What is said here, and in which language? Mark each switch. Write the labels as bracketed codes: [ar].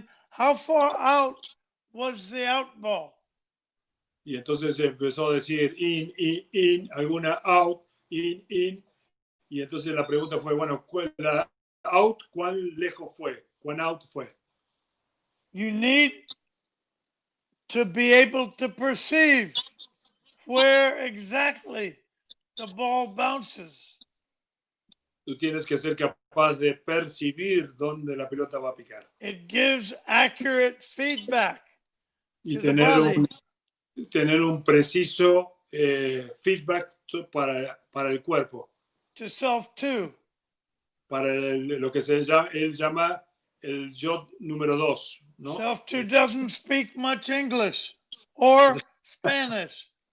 [en] How far out was the out ball? [es] Y entonces empezó a decir in, alguna out, in. Y entonces la pregunta fue, bueno, la out, ¿cuán lejos fue? ¿Cuán out fue? [en] You need to be able to perceive where exactly the ball bounces. [es] Tú tienes que ser capaz de percibir dónde la pelota va a picar. [en] It gives accurate feedback [es] Y [en] to the body. [es] tener un preciso feedback para el cuerpo. [en] To self too. [es] Para lo que él llama el yo número 2, ¿no? [en] Self too doesn't speak much English or Spanish.